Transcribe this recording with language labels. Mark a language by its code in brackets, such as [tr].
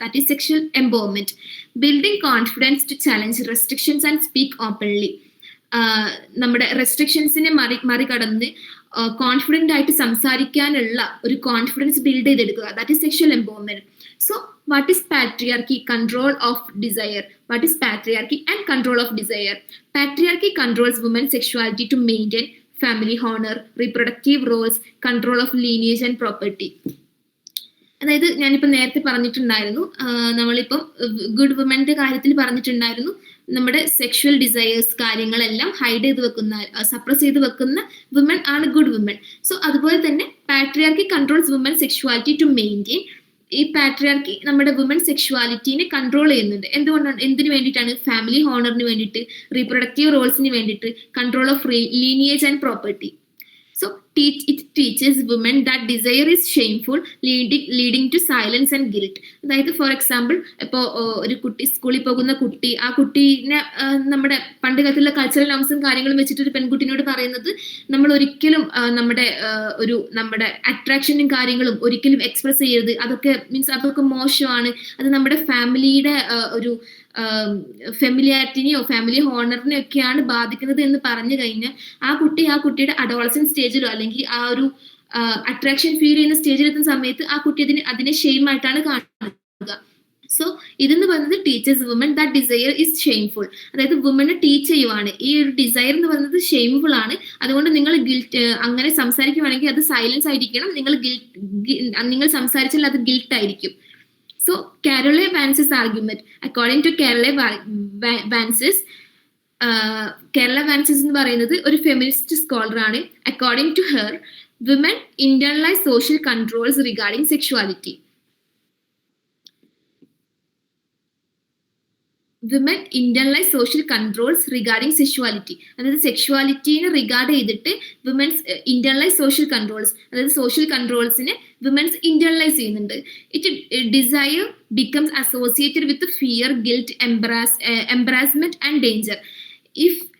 [en] That is sexual empowerment. Building confidence to challenge restrictions and speak openly. [ml] നമ്മുടെ റെസ്ട്രിക്ഷൻസിനെ മറികടന്ന് confident ആയിട്ട് സംസാരിക്കാനുള്ള ഒരു കോൺഫിഡൻസ് ബിൽഡ് ചെയ്തെടുക്കുക. [en] That is sexual empowerment. So what is patriarchy? Control of desire. What is patriarchy and control of desire? Patriarchy controls women's sexuality to maintain family honor, reproductive roles, control of lineage and property. [ml] അതായത് ഞാനിപ്പോൾ നേരത്തെ പറഞ്ഞിട്ടുണ്ടായിരുന്നു, നമ്മളിപ്പം good വുമന്റെ കാര്യത്തിൽ പറഞ്ഞിട്ടുണ്ടായിരുന്നു, നമ്മുടെ sexual desires കാര്യങ്ങളെല്ലാം hide ചെയ്ത് വെക്കുന്ന, സപ്രസ് ചെയ്ത് വെക്കുന്ന വുമൻ ആണ് ഗുഡ് വുമൻ. [en] so [ml] അതുപോലെ തന്നെ [en] Patriarchy controls woman sexuality to maintain. [ml] ഈ പാട്രിയാർക്കി നമ്മുടെ വുമൻ സെക്ഷുവാലിറ്റിനെ കൺട്രോൾ ചെയ്യുന്നുണ്ട്. എന്തുകൊണ്ടാണ്? എന്തിനു വേണ്ടിയിട്ടാണ്? ഫാമിലി ഹോണറിന് വേണ്ടിയിട്ട്, റീപ്രൊഡക്റ്റീവ് റോൾസിന് വേണ്ടിയിട്ട്, [en] Control of lineage and property. So it teaches women that desire is shameful, leading to silence and guilt. [ml] അതായത് ഫോർ എക്സാമ്പിൾ ഇപ്പോൾ ഒരു കുട്ടി സ്കൂളിൽ പോകുന്ന കുട്ടി, ആ കുട്ടീനെ നമ്മുടെ പണ്ട് കാലത്തുള്ള കൾച്ചറൽ നോംസും കാര്യങ്ങളും വെച്ചിട്ട് ഒരു പെൺകുട്ടിനോട് പറയുന്നത് നമ്മൾ ഒരിക്കലും നമ്മുടെ അട്രാക്ഷനും കാര്യങ്ങളും ഒരിക്കലും എക്സ്പ്രസ് ചെയ്യരുത്, അതൊക്കെ മീൻസ് അതൊക്കെ മോശമാണ്, അത് നമ്മുടെ ഫാമിലിയുടെ ഒരു ഫെമിലിയാരിറ്റിനെയോ ഫാമിലി ഹോണറിനെയോ ഒക്കെയാണ് ബാധിക്കുന്നത് എന്ന് പറഞ്ഞു കഴിഞ്ഞാൽ ആ കുട്ടിയുടെ അഡോളസന്റ് സ്റ്റേജിലോ അല്ലെങ്കിൽ ആ ഒരു അട്രാക്ഷൻ ഫീൽ ചെയ്യുന്ന സ്റ്റേജിലെത്തുന്ന സമയത്ത് ആ കുട്ടി അതിനെ ഷെയിം ആയിട്ടാണ് കാണുക. [en] so [ml] ഇതെന്ന് പറയുന്നത് [en] Teachers woman that desire is shameful. [ml] അതായത് വുമനെ ടീച്ച് ചെയ്യുവാണ് ഈ ഒരു ഡിസയർ എന്ന് പറയുന്നത് ഷെയിംഫുൾ ആണ്, അതുകൊണ്ട് നിങ്ങൾ ഗിൽറ്റ് അങ്ങനെ സംസാരിക്കുവാണെങ്കിൽ അത് സൈലൻസ് ആയിരിക്കണം, നിങ്ങൾ സംസാരിച്ചാൽ അത് ഗിൽട്ട് ആയിരിക്കും. [en] So, Carolee Vance's argument, according to Carolee Vance's, Carolee Vance's [ml] എന്ന് പറയുന്നത് ഒരു ഫെമിനിസ്റ്റ് സ്കോളർ ആണ്. [en] According to her, women internalize social controls regarding sexuality. Women internalize social controls regarding sexuality. [ml] അതായത് സെക്ഷുവാലിറ്റീനെ റിഗാർഡ് ചെയ്തിട്ട് [en] women's internalise social controls, [ml] അതായത് social കൺട്രോൾസിനെ women's ഇന്റർണലൈസ് ചെയ്യുന്നുണ്ട്. [en] It desire becomes associated with fear, guilt, embarrassment and danger. If